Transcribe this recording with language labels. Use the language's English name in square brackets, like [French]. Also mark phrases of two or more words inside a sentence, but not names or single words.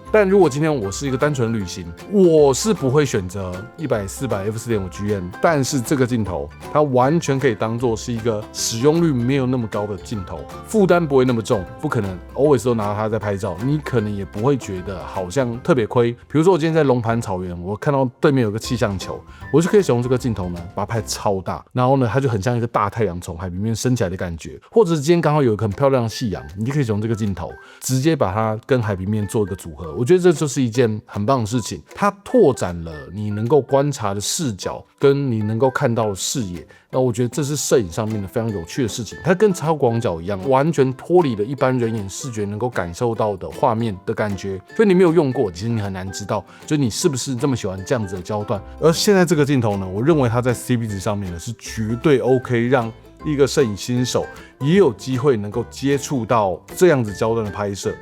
[Chinese] 但如果今天我是一個單純旅行，我是不會選擇100-400 f4.5GN，但是這個鏡頭它完全可以當做是一個使用率沒有那麼高的鏡頭，負擔不會那麼重，不可能 always 都拿它在拍照，你可能也不會覺得好像特別虧。比如說我今天在龍盤草原，我看到對面有個氣象球，我就可以使用這個鏡頭呢，把它拍超大，然後呢，它就很像一個大太陽從海平面升起來的感覺，或者是今天剛好有一個很漂亮的夕陽，你就可以从这個鏡頭直接把它跟海平面做一個組合。我覺得這就是一件很棒的事情，它拓展了你能夠觀察的視角，跟你能夠看到的視野。那我覺得這是攝影上面的非常有趣的事情，它跟超廣角一樣，完全脫離了一般人眼視覺能夠感受到的畫面的感覺。所以你沒有用過，其實你很難知道，就你是不是這麼喜歡這樣子的焦段。而現在這個鏡頭呢，我認為它在 CP 值上面呢是絕對 OK， 讓一個攝影新手也有機會能夠接觸到這樣子焦段的拍攝。